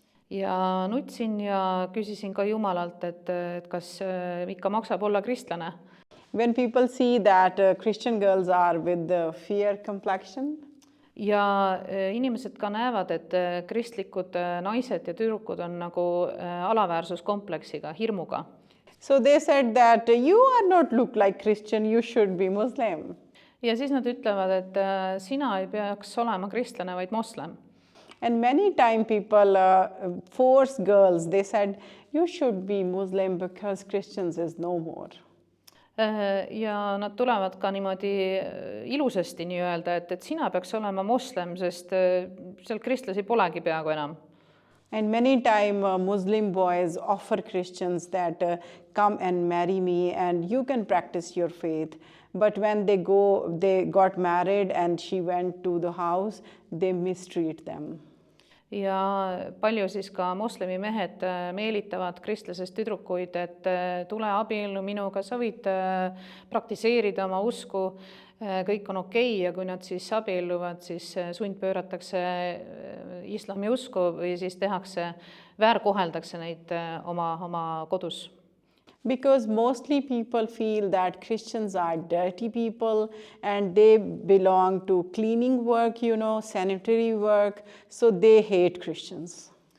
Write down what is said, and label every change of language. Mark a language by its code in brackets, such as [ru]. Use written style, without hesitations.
[et] Ja nutsin ja küsisin ka Jumalalt, et kas ikka maksab olla kristlane. [en] When people see that Christian girls are with the fair complexion, [et] ja inimesed ka näevad, et kristlikud naised ja tüdrukud on nagu alaväärsuskompleksiga, hirmuga. [en] so they said that you are not look like Christian, you should be Muslim. [et] Ja siis nad ütlevad, et sina ei peaks olema kristlane, vaid moslem. [en] And many time people force girls, they said, you should be Muslim because Christians is no more. [et] Ja nad tulevad ka niimoodi ilusasti nii-öelda, et sina peaks olema moslem, sest seal kristlasi polegi peaaegu enam. [en] And many time Muslim boys offer Christians that come and marry me and you can practice your faith. But when they got married and she went to the house, they mistreat them. [et] Ja palju siis ka moslemi mehed meelitavad kristlasest tüdrukuid, et tule abiellu minuga, sa võid praktiseerida oma usku, kõik on okei, ja kui nad siis abielluvad, siis sundpööratakse islami usku või siis väärkoheldakse neid oma kodus. [en] Because mostly people feel that Christians are dirty people and they belong to cleaning work, sanitary work, so they hate Christians.